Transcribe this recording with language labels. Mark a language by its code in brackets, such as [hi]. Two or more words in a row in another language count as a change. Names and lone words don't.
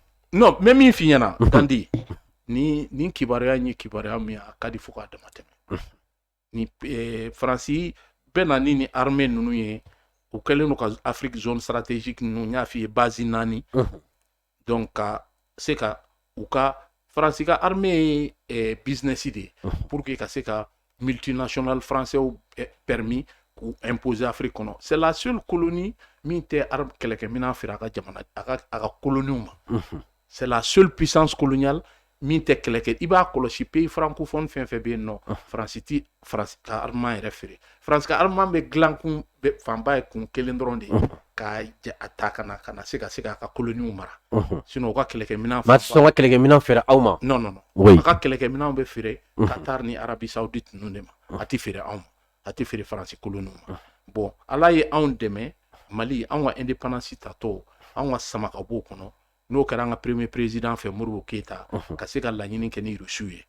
[bm] non n bɛ min f'i ɲɛna Gandi ni kibaruya ye kibaruya min a ka di fo k'a dama tɛmɛ ni Faransi bɛ na ni armée ninnu ye u kɛlen don ka Afrique [fr] zone stratégique [bm] ninnu n y'a f'i ye base 4 donc ka se ka u ka Faransi ka armée ye business de ye [fr] pour que [bm] ka se ka [fr] multinational français [bm] permis k'u imposer Afrique kɔnɔ. [fr] C'est la seule colonie [bm] min tɛ arme kɛlɛkɛminɛn feere a ka jamana a ka colonies ma. [fr] C'est la seule puissance coloniale [bm] min tɛ kɛlɛkɛ. I b'a kɔlɔsi [fr] pays francophone [bm] fɛn fɛn bɛ yen nɔ France ti France ka armement yɛrɛ feere. France ka armement bɛ dilan kun fanba ye kun kelen dɔrɔn de ye ka a ta ka na se ka ka colonies mara. Sinon u ka kɛlɛkɛminɛn ma sɔn ka kɛlɛkɛminɛn feere aw ma. [fr] Non non non. Oui. [bm] A ka kɛlɛkɛminɛnw bɛ feere Qatar ni Arabie Saoudite ninnu de ma. A ti feere anw ma. A ti feere France colonies ma. Bon Ala ye anw dɛmɛ Mali anw ka indépendance tatɔ anw ka sama ka bɔ o kɔnɔ. N'o kɛra an ka [fr] premier président [bm] fɛ Modibo Keita ka se ka laɲini kɛ ni Rusiw ye.